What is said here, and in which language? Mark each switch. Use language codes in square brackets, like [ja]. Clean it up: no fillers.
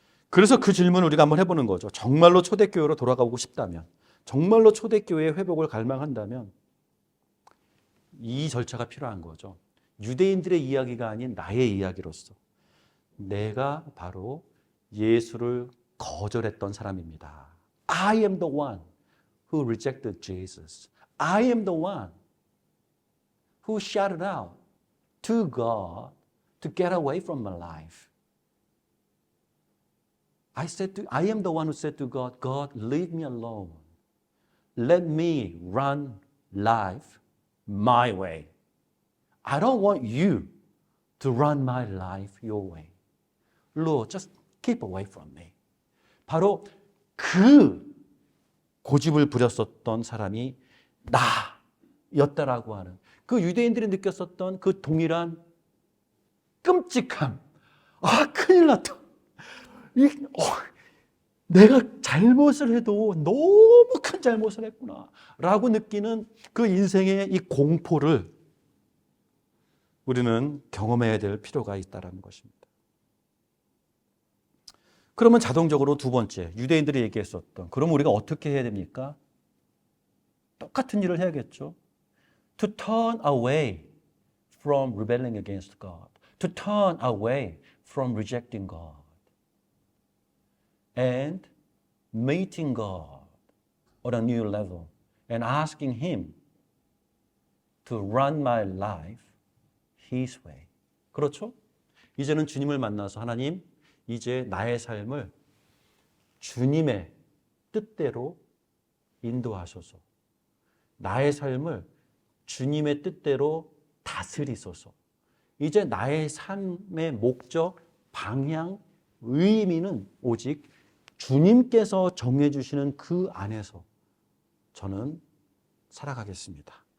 [ko] 그래서 그 질문을 우리가 한번 해보는 거죠. 정말로 초대교회로 돌아가고 싶다면, 정말로 초대교회의 회복을 갈망한다면 이 절차가 필요한 거죠. 유대인들의 이야기가 아닌 나의 이야기로서 내가 바로 예수를 거절했던 사람입니다. [en] I am the one who rejected Jesus. I am the one who shouted out to God to get away from my life. I am the one who said to God, God, leave me alone. Let me run life my way. I don't want you to run my life your way. Lord, just keep away from me. [ko] 바로 그 고집을 부렸었던 사람이 나였다라고 하는 그 유대인들이 느꼈었던 그 동일한 끔찍함. 아, 큰일 났다. 내가 잘못을 해도 너무 큰 잘못을 했구나 라고 느끼는 그 인생의 이 공포를 우리는 경험해야 될 필요가 있다는 것입니다. 그러면 자동적으로 두 번째, 유대인들이 얘기했었던, 그럼 우리가 어떻게 해야 됩니까? 똑같은 일을 해야겠죠. [en] To turn away from rebelling against God. To turn away from rejecting God. And meeting God on a new level. And asking Him to run my life His way. [ko] 그렇죠? 이제는 주님을 만나서 하나님, 이제 나의 삶을 주님의 뜻대로 인도하소서. 나의 삶을 주님의 뜻대로 다스리소서. 이제 나의 삶의 목적, 방향, 의미는 오직 주님께서 정해주시는 그 안에서 저는 살아가겠습니다.